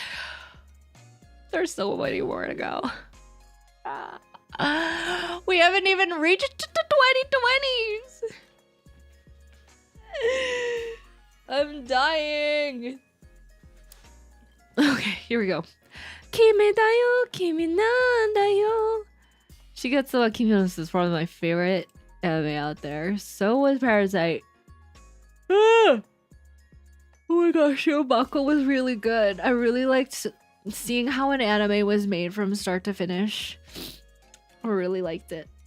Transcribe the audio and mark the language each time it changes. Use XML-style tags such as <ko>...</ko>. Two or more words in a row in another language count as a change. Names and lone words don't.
<en>There's so many more to go. We haven't even reached the 2020s. I'm dying. Okay, here we go.</en> <ja>Kimi da yo, kimi nan da yo.</ja> <en>Shigatsu wa Kimi no Uso is probably my favorite anime out there. So was Parasite. Ah! Oh my gosh, Shirobako was really good. I really liked seeing how an anime was made from start to finish. I really liked it.</en>